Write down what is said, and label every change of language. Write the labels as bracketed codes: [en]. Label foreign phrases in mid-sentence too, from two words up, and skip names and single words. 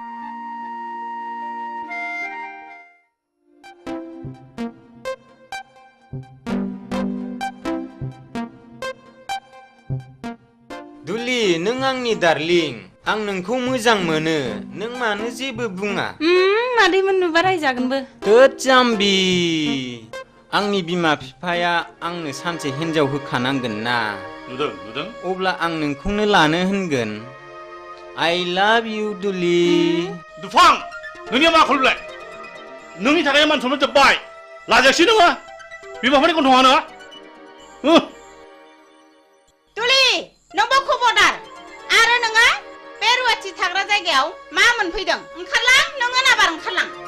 [brx] दुलि नों आंनि डार्लिं आं नोंखौ मोजां मोनो नों मानो जेबो बुङा मादैमोन नुबा रायजागोनबो थोद जाम्बि आंनि बिमा बिफाया आंनो सानसे हिनजाव होखानांगोन ना नुदों अब्ला आं नोंखौनो लानो होनगोन [en] I love you [brx] दुलि दुफां नोंनिया मा खलबलाय नोंनि थाखाय मान सनमान जोब्बाय लाजायासै नोङो बिमाफोरनि गन्थङा नोङो दुलि नोंबो खबरदार आरो नोङो बे रुवाथि थाग्रा जायगायाव मा मोनफैदों ओंखारलां नोङो नाबार ओंखारलां